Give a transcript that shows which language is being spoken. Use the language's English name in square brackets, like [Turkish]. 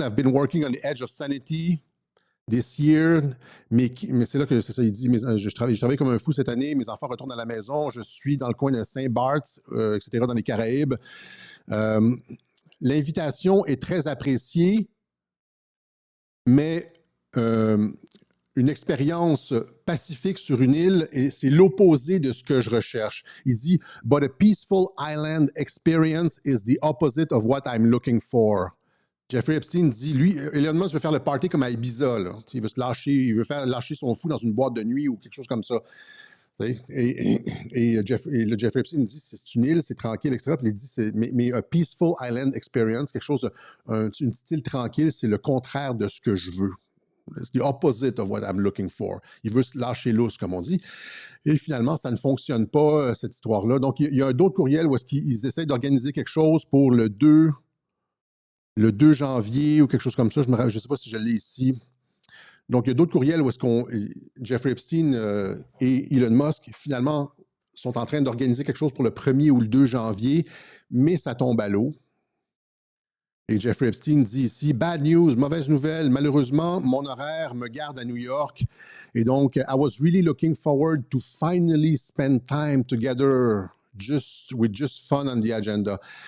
[English] I've been working on the edge of sanity this year, [French] mais c'est là que c'est ça, il dit, je travaille comme un fou cette année, mes enfants retournent à la maison, je suis dans le coin de Saint-Barth, etc., dans les Caraïbes. L'invitation est très appréciée, mais une expérience pacifique sur une île, c'est l'opposé de ce que je recherche. Il dit, [English] but a peaceful island experience is the opposite of what I'm looking for. [French] Jeffrey Epstein dit, lui, Elon Musk veut faire le party comme à Ibiza. Là. Il veut se lâcher, il veut faire lâcher son fou dans une boîte de nuit ou quelque chose comme ça. Et Jeffrey Epstein dit, c'est une île, c'est tranquille, etc. Puis il dit, mais [English] a peaceful island experience, [French] quelque chose, une petite île tranquille, c'est le contraire de ce que je veux. C'est [English] the opposite of what I'm looking for. [French] Il veut se lâcher lousse, comme on dit. Et finalement, ça ne fonctionne pas, cette histoire-là. Donc, il y a d'autres courriels où est-ce qu'ils essaient d'organiser quelque chose pour le 2 janvier ou quelque chose comme ça. Je ne sais pas si je l'ai ici. Donc, il y a d'autres courriels où est-ce Jeffrey Epstein et Elon Musk, finalement, sont en train d'organiser quelque chose pour le 1er ou le 2 janvier, mais ça tombe à l'eau. Et Jeffrey Epstein dit ici, [English] bad news, [French] mauvaise nouvelle, malheureusement, mon horaire me garde à New York. Et donc, [English] I was really looking forward to finally spend time together, with just fun on the agenda.